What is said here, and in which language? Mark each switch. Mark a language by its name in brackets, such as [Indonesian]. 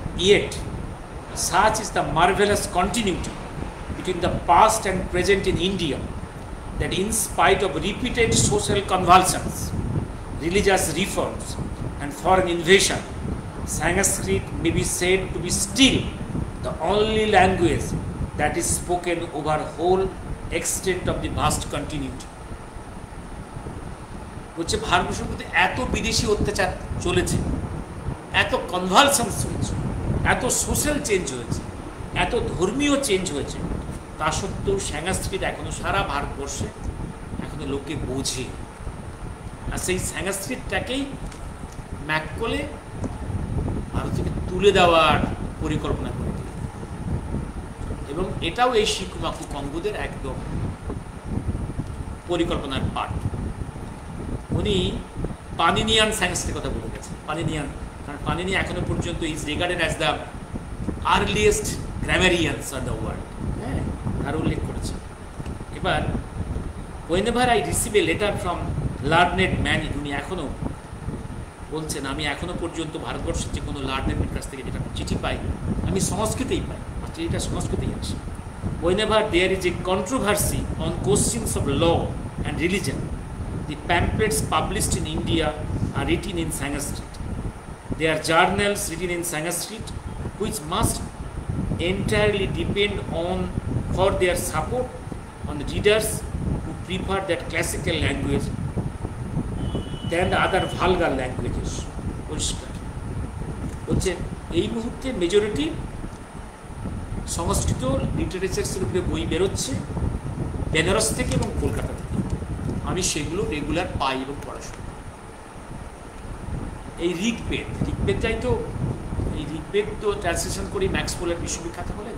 [English] Yet such is the marvelous continuity between the past and present in India that in spite of repeated social convulsions, religious reforms and foreign invasion, Sanskrit may be said to be still the only language that is spoken over whole extent of the vast continuity. [Bangla] বলছে ভারতবর্ষের মধ্যে এত বিদেশি অত্যাচার চলেছে, এত কনভালশনস হয়েছে, এত সোশ্যাল চেঞ্জ হয়েছে, এত ধর্মীয় চেঞ্জ হয়েছে, তা সত্ত্বেও সংস্কৃত এখনো সারা ভারতবর্ষে এখনো লোকে বোঝে। আর সেই সংস্কৃতটাকেই ম্যাককলে ভারত থেকে তুলে দেওয়ার পরিকল্পনা করে দিল, এবং এটাও এই শিকুমাকু কঙ্গোদের একদম পরিকল্পনার পার্ট। উনি পানিনিয়ান সংস্কৃতের কথা বলে গেছেন। পানিনিয়ান, কারণ পানিনি এখনো পর্যন্ত [English] is regarded as the earliest grammarians of the world, [Bangla] হ্যাঁ, তার উল্লেখ করেছে। এবার [English] whenever I receive a letter from learned man, [Bangla] উনি এখনো বলছেন, আমি এখনো পর্যন্ত ভারতবর্ষের যে কোনো লার্নেডের কাছ থেকে যেটা চিঠি পাই, আমি সংস্কৃতেই পাই, আর চিঠিটা সংস্কৃতেই আসে। [English] whenever there is a controversy on questions of law and religion, the pamphlets published in India are written in Sanskrit. They are journals written in Sanskrit which must entirely depend on for their support on the readers who prefer that classical language than the other vulgar languages. [Bangla] পরিষ্কার বলছে এই মুহূর্তে majority সংস্কৃত লিটারেচার্সের উপরে বই বেরোচ্ছে বেনারস থেকে এবং কলকাতা থেকে। আমি সেগুলো রেগুলার পাই এবং পড়াশোনা। এই ঋগ্বেদ যাই তো, এই ঋগ্বেদ তো ট্রান্সলেশন করি ম্যাক্স পোলার বিশ্ববিখ্যাত বলে।